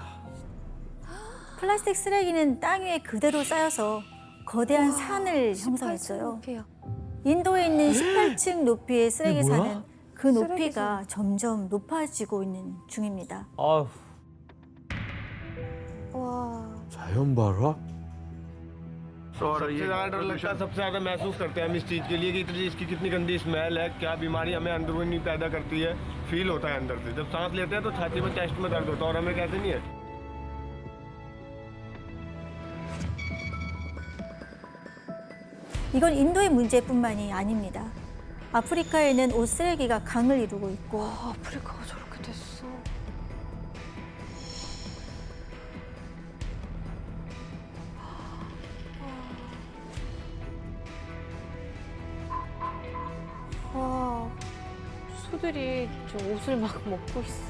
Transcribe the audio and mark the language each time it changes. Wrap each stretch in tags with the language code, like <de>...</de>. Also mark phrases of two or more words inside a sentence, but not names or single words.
<ko>플라스틱 쓰레기는 땅 위에 그대로 쌓여서 거대한 산을 형성했어요. 18층 높이요. 인도에 있는 18층 높이의 쓰레기 이게 뭐야? 산은 그 높이가 점점 높아지고 있는 중입니다. 아휴. 와. 자연 발화?</ko> <hi>और ये ज्यादा डर लगता है सबसे ज्यादा महसूस करते हैं हम इस चीज के लिए कि इसकी कितनी गंदी स्मेल है क्या बीमारी हमें अंदरूनी पैदा करती है फील होता है अंदर से जब सांस लेते हैं तो छाती में चेस्ट में दर्द होता है और हमें कैसे नहीं है</hi> <ko>이건 인도의 문제뿐만이 아닙니다. 아프리카에는 옷 쓰레기가 강을 이루고 있고 아, 아프리카가 저렇게 됐어. 와, 수들이 저 옷을 막 먹고 있어.</ko>